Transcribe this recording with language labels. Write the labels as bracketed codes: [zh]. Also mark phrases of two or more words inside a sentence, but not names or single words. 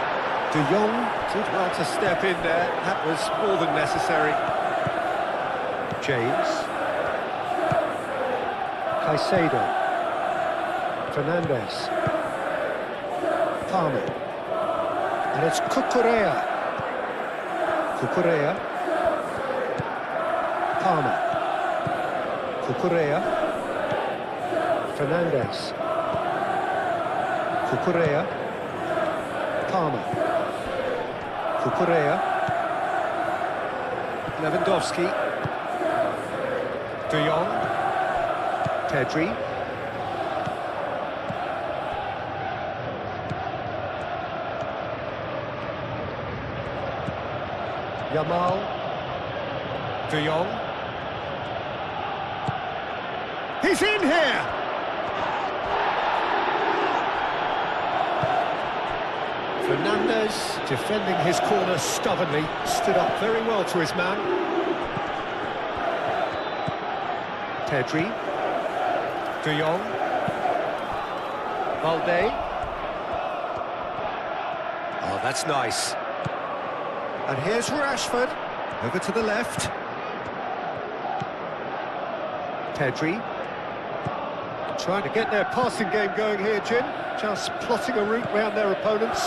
[en] De Jong did well to step in there. That was more than necessary. James. Caicedo. Fernandes. Palmer. And it's Cucurella. Cucurella. Palmer. Cucurella. Fernandes. Cucurella. Palmer. Cucurella. Lewandowski. De Jong. Pedri. Yamal. De Jong. He's in here! Fernandes, defending his corner stubbornly, stood up very well to his man. Pedri. De Jong. Balde. Oh, that's nice. And here's Rashford, over to the left. Pedri. Trying to get their passing game going here, Jim. Just plotting a route round their opponents.